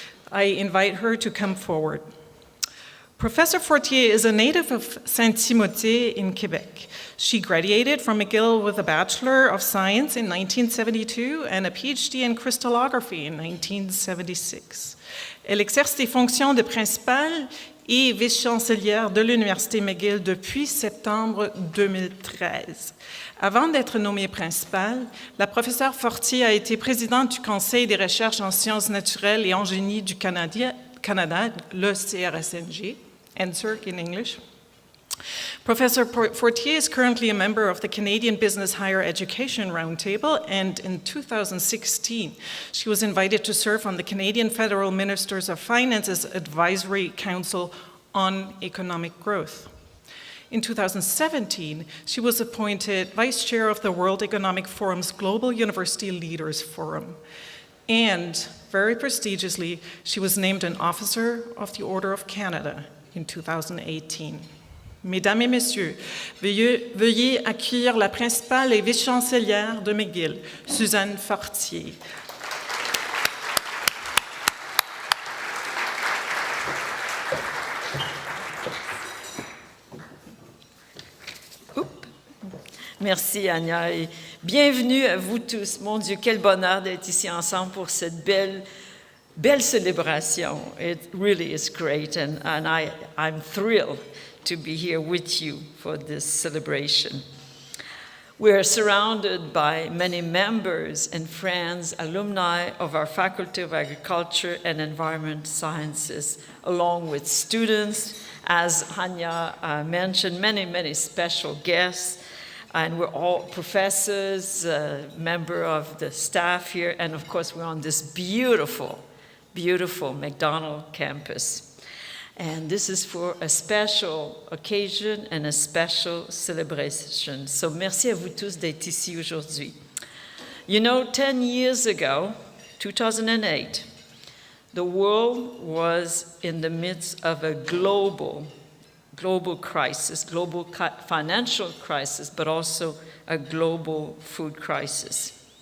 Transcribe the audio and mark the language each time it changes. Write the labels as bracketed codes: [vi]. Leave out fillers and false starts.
[en] I invite her to come forward. Professor Fortier is a native of Saint-Timothée in Quebec. She graduated from McGill with a Bachelor of Science in 1972 and a PhD in crystallography in 1976. [fr] Elle exerce des fonctions de principale et vice-chancelière de l'Université McGill depuis septembre 2013. Avant d'être nommée principale, la professeure Fortier a été présidente du Conseil des recherches en sciences naturelles et en génie du Canada, le CRSNG, [en] NSERC in English. Professor Fortier is currently a member of the Canadian Business Higher Education Roundtable, and in 2016, she was invited to serve on the Canadian Federal Ministers of Finance's Advisory Council on Economic Growth. In 2017, she was appointed Vice Chair of the World Economic Forum's Global University Leaders Forum. And very prestigiously, she was named an Officer of the Order of Canada in 2018. [fr] Mesdames et Messieurs, veuillez accueillir la principale et vice-chancelière de McGill, Suzanne Fortier. Merci Anja et bienvenue à vous tous. Mon Dieu, quel bonheur d'être ici ensemble pour cette belle célébration. [en] It really is great and I'm thrilled to be here with you for this celebration. We are surrounded by many members and friends, alumni of our Faculty of Agriculture and Environment Sciences, along with students, as Hanya mentioned, many special guests, and we're all professors, member of the staff here, and of course we're on this beautiful McDonald campus. And this is for a special occasion and a special celebration. [fr] So merci à vous tous d'être ici aujourd'hui. [en] You know, 10 years ago, 2008, the world was in the midst of a global crisis, global financial crisis, but also a global food crisis.